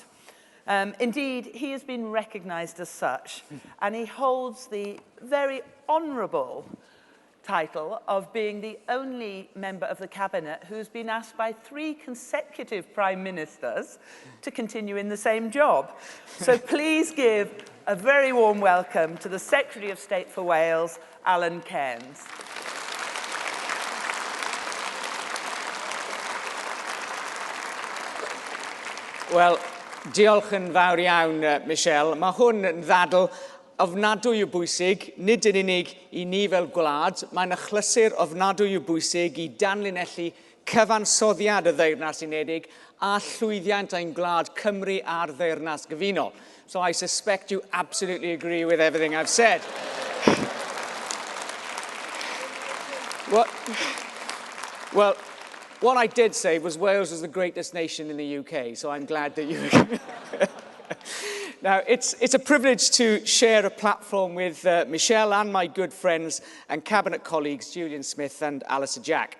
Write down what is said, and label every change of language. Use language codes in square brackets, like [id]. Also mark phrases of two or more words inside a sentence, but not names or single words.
[en] Indeed, he has been recognised as such, and he holds the very honourable title of being the only member of the cabinet who's been asked by 3 consecutive prime ministers to continue in the same job. So please give a very warm welcome to the Secretary of State for Wales, Alan Cairns. [cy] Wel, diolch yn fawr iawn, Michelle. Mae hwn yn ddadl ofnadwy o bwysig, nid yn unig I ni fel gwlad, mae'n achlysur ofnadwy o bwysig I danlinellu cyfansoddiad y Ddeyrnas Unedig a llwyddiant ein gwlad Cymru a'r Ddeyrnas Gyfunol. [en] So I suspect you absolutely agree with everything I've said. Well, what I did say was Wales is the greatest nation in the UK, so I'm glad that you agree. Now, it's a privilege to share a platform with Michelle and my good friends and cabinet colleagues, Julian Smith and Alistair Jack.